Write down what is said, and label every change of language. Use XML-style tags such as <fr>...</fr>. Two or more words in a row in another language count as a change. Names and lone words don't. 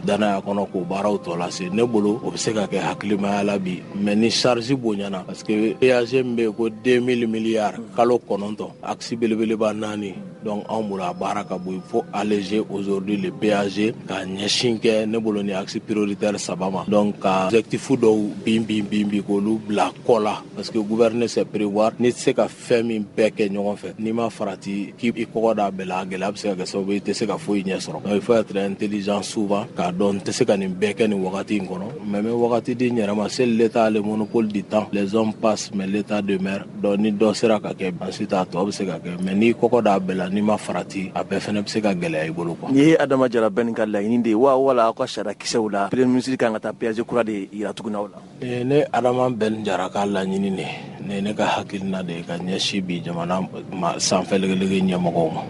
<bm>danaya kɔnɔ k'o baaraw tɔ lase ne bolo o bɛ se ka kɛ hakilimaya la bi mais ni charge bonyana parce que péage min bɛ yen ko 2000 milliards kalo 9 axe belebeleba 4 donc anw bolo a baara ka bon</bm> <fr>il faut alléger aujourd'hui le péage</fr> <bm>ka ɲɛsin kɛ ne bolo ni</bm> <fr>axe prioritaire</fr> <bm>3 ma donc ka objectif dɔw bin k'olu bila kɔ la</bm> <fr>parce que gouverner c'est prévoir</fr> <bm>ni tɛ se ka fɛn min bɛɛ kɛ ɲɔgɔn fɛ n'i ma farati k'i kɔkɔ da bɛɛ la a gɛlɛya bɛ se ka kɛ sababu i tɛ se ka foyi ɲɛ sɔrɔ</bm> <fr>donc il faut être intelligent souvent</fr> <bm>k'a dɔn n tɛ se ka nin bɛɛ kɛ nin wagati in kɔnɔ mais n bɛ wagati di n yɛrɛ ma</bm> <fr>c'est l'état a le monopole du temps les hommes passent mais l'état demeure</fr> <bm>donc ni dɔ sera ka kɛ ensuite a tɔ bɛ se ka kɛ mais n'i kɔkɔ da bɛɛ la n'i ma farati a bɛɛ fana bɛ se ka gɛlɛya i bolo quoi. Nin ye Adama Jara bɛɛ ka laɲini de ye wa wala aw ka sariya kisɛw la</bm> <fr>premier ministre</fr> <bm>kan ka taa péage kura de yira tuguni aw la. Ne Adama bɛɛ Jara ka laɲini ne ka hakilina de ka ɲɛsin bi jamana sanfɛlege ɲɛmɔgɔw ma.</bm>